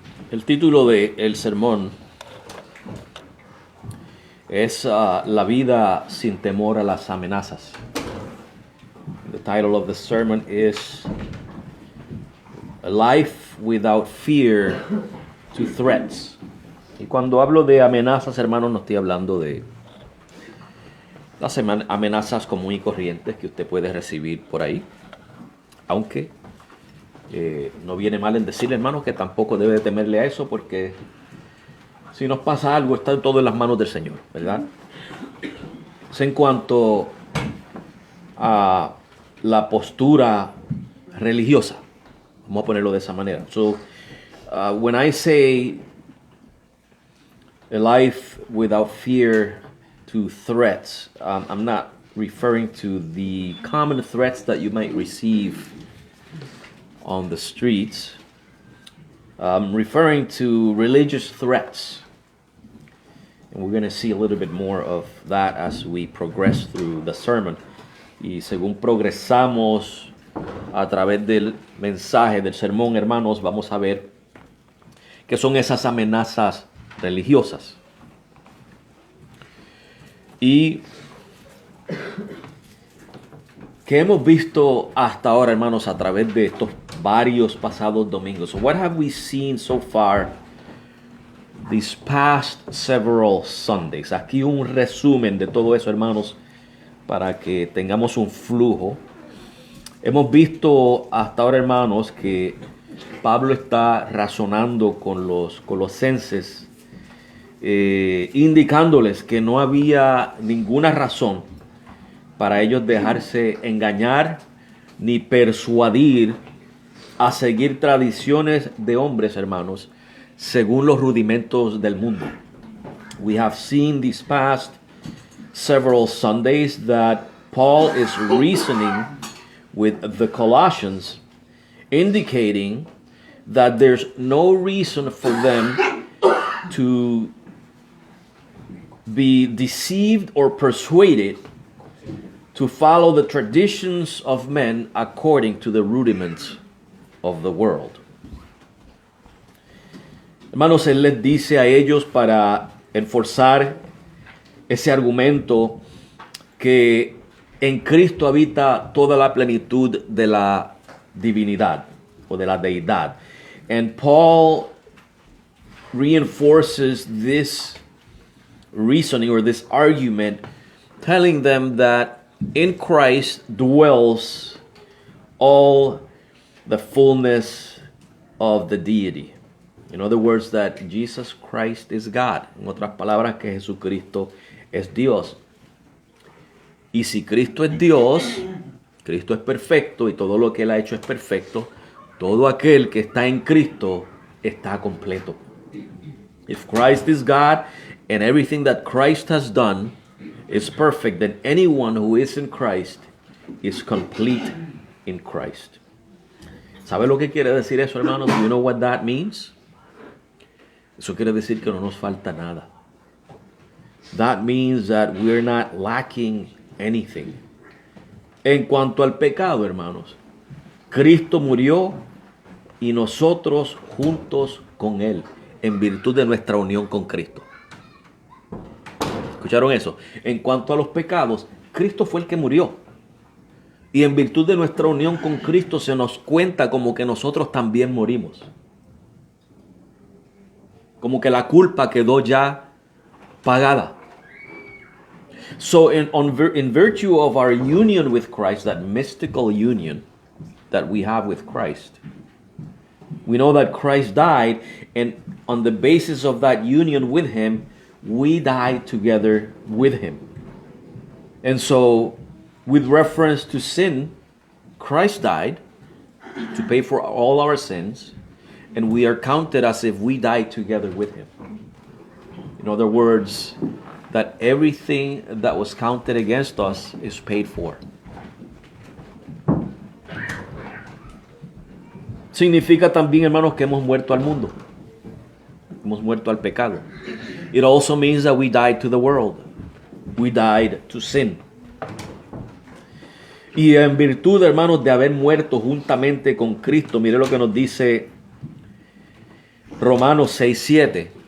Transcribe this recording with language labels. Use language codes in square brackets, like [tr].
[es] El título del sermón es La vida sin temor a las amenazas. [en] The title of the sermon is A Life Without Fear to Threats. [es] Y cuando hablo de amenazas, hermanos, no estoy hablando de las amenazas comunes y corrientes que usted puede recibir por ahí, aunque No viene mal en decirle, hermanos, que tampoco debe de temerle a eso, porque si nos pasa algo, está todo en las manos del Señor, ¿verdad? Es en cuanto a la postura religiosa, vamos a ponerlo de esa manera. [en] So, when I say a life without fear to threats, I'm not referring to the common threats that you might receive on the streets. I'm referring to religious threats. And we're going to see a little bit more of that as we progress through the sermon. [es] Y según progresamos a través del mensaje del sermón, hermanos, vamos a ver qué son esas amenazas religiosas. Y que hemos visto hasta ahora, hermanos, a través de estos varios pasados domingos. [en] So what have we seen so far these past several Sundays? [es] Aquí un resumen de todo eso, hermanos, para que tengamos un flujo. Hemos visto hasta ahora, hermanos, que Pablo está razonando con los colosenses, indicándoles que no había ninguna razón para ellos dejarse engañar ni persuadir a seguir tradiciones de hombres, hermanos, según los rudimentos del mundo. [en] We have seen these past several Sundays that Paul is reasoning with the Colossians, indicating that there's no reason for them to be deceived or persuaded to follow the traditions of men according to the rudiments of the world. [es] Hermanos, él les dice a ellos, para enforzar ese argumento, que en Cristo habita toda la plenitud de la divinidad o de la deidad. [en] And Paul reinforces this reasoning or this argument, telling them that in Christ dwells all the fullness of the deity. In other words, that Jesus Christ is God. [es] En otras palabras, que Jesucristo es Dios. Y si Cristo es Dios, Cristo es perfecto y todo lo que Él ha hecho es perfecto, todo aquel que está en Cristo está completo. [en] If Christ is God and everything that Christ has done is perfect, then anyone who is in Christ is complete in Christ. [es] ¿Sabe lo que quiere decir eso, hermanos? [en] Do you know what that means? [es] Eso quiere decir que no nos falta nada. [en] That means that we're not lacking anything. [es] En cuanto al pecado, hermanos, Cristo murió y nosotros juntos con Él, en virtud de nuestra unión con Cristo. ¿Escucharon eso? En cuanto a los pecados, Cristo fue el que murió. Y en virtud de nuestra unión con Cristo se nos cuenta como que nosotros también morimos. Como que la culpa quedó ya pagada. [en] So in virtue of our union with Christ, that mystical union that we have with Christ, we know that Christ died, and on the basis of that union with Him, we died together with Him. And so, with reference to sin, Christ died to pay for all our sins, and we are counted as if we died together with Him. In other words, that everything that was counted against us is paid for. [es] Significa también, hermanos, que hemos muerto al mundo. Hemos muerto al pecado. [en] It also means that we died to the world. We died to sin. [es] Y en virtud, hermanos, de haber muerto juntamente con Cristo, mire lo que nos dice Romanos 6:7.